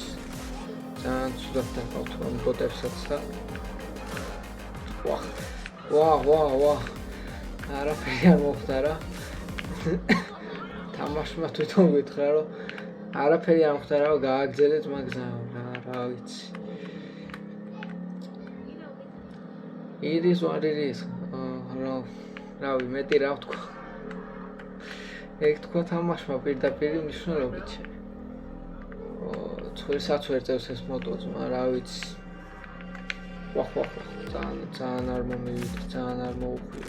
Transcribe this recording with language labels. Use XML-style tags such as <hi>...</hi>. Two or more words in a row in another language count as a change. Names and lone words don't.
<ka>ძალიან ცუდად დავყავთ ამ ბოტებსაც და ვა არაფერი არ მოხდარა. თამაშმა თვითონ გითხრა რომ არაფერი არ მოხდარა, გააგრძელეთ მაგზა რა ვიცი.</ka> <en>what it is.</en> <ka>რავი, მეტი რა ვთქვა. ეგ თქვა თამაშმა პირდაპირ მნიშვნელობით. ცხვირსაც ვერ წევს ეს მოტო ძმა, რა ვიცი. ძალიან არ მომივიდა, ძალიან არ მოუხვიო.</ka>